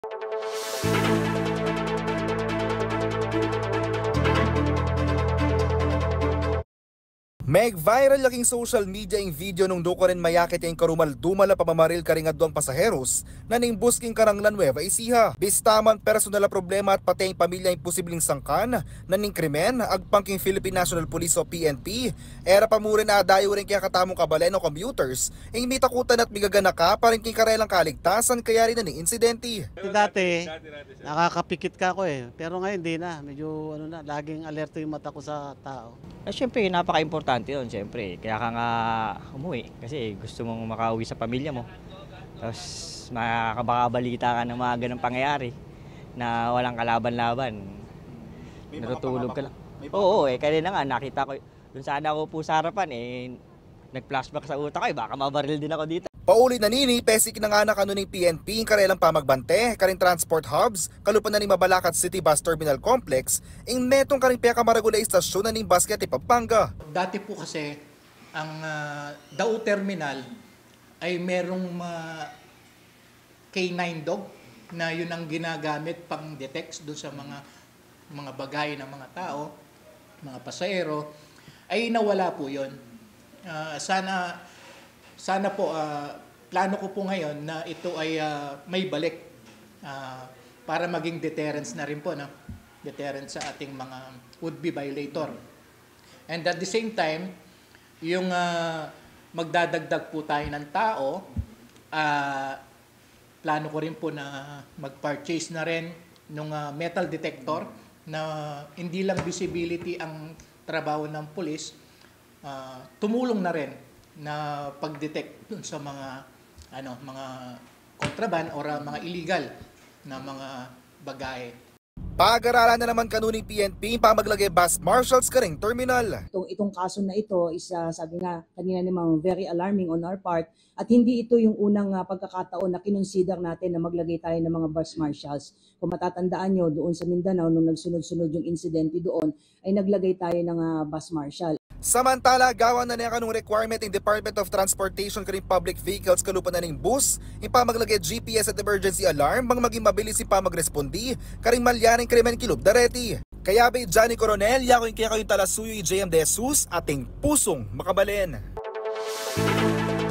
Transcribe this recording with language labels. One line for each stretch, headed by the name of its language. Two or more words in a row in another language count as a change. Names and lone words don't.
Pampanga: Meg-viral laking
English: social media
Pampanga: yung video nung do ko rin mayakit yung karumal-dumal na pamamaril karingadwang pasaheros na nimbusking Karanglan Nueva Ecija. Bistaman personal na problema at pati yung pamilya yung posibleng sangkan na ning krimen agpangking Philippine National Police o PNP. Era pa muna na dayo rin kaya katamong kabalen o commuters yung mitakutan at migagana ka pa rin king karelang kaligtasan kaya rin na ning insidente.
Filipino: Dati, nakakapikit ka ako pero ngayon di na. Medyo laging alerto yung mata ko sa tao. Siyempre, napaka-importante yun, siyempre. Kaya ka nga umuwi kasi gusto mong makauwi sa pamilya mo. Tapos makakabalita ka ng mga ganang pangyayari na walang kalaban-laban. Natutulog ka lang. Oo, kanina nga nakita ko, dun sana ako po sa harapan nag-flashback sa utak ko baka mabaril din ako dito.
Pampanga: Paulit na nini, pesik na nga na kanuning PNP, karelang pamagbante, karing
English: transport hubs,
Pampanga: kalupan na ni Mabalacat City Bus Terminal Complex, ing metong karing peka maragula istasyon na ning basket Pampanga.
Filipino: Dati po kasi, ang Dao Terminal ay merong K9 dog na yun ang ginagamit pang detect doon sa mga bagay ng mga tao, mga pasahero, ay nawala po yun. Sana po, plano ko po ngayon na ito ay may balik para maging deterrence na rin po, no? Deterrence sa ating mga would-be violator.
English: And at the same time,
Filipino: yung magdadagdag po tayo ng tao, plano ko rin po na mag-purchase na rin ng
English: metal detector
Filipino: na hindi lang visibility ang trabaho ng pulis, tumulong na rin na pag-detect dun sa mga kontraban o mga illegal na mga bagay.
Pampanga: Pag-aralan na naman kanuning PNP pamaglagay
English: bus marshals
Pampanga: karing terminal.
Filipino: Itong kaso na ito is sabi nga kanina namang
English: very alarming on our part
Filipino: at hindi ito yung unang pagkakataon na kinonsider natin na maglagay tayo ng mga
English: bus marshals.
Filipino: Kung matatandaan nyo doon sa Mindanao nung nagsunod-sunod yung insidente doon ay naglagay tayo ng
English: bus marshal.
Pampanga: Samantala, gawa na niya kanong requirement ng Department of Transportation karing
English: public vehicles
Pampanga: kalupan na ning bus, ipamaglagay GPS at
English: emergency alarm
Pampanga: bang maging mabilis ipamagrespondi karing malyaring krimen kilub dareti. Kaya ba Johnny Coronel, yakoy kaya kayong talasuyo JM De Jesus, ating pusong makabalen.